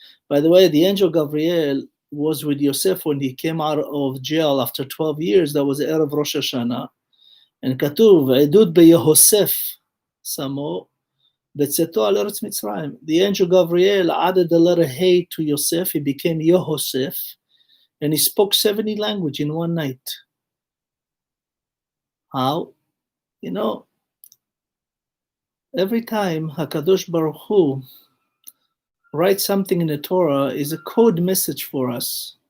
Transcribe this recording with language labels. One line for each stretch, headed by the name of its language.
English: By the way, the angel Gabriel was with Yosef when he came out of jail after 12 years. That was Erev Rosh Hashanah.
Hebrew: And כתוב, עדות ביהוסף שמו, בצאתו על ארץ מצרים.
English: The angel Gabriel added the letter Hey to Yosef. He became Yehosef. And he spoke 70 languages in one night. How? You know, every time HaKadosh Baruch Hu writes something in the Torah is a code message for us.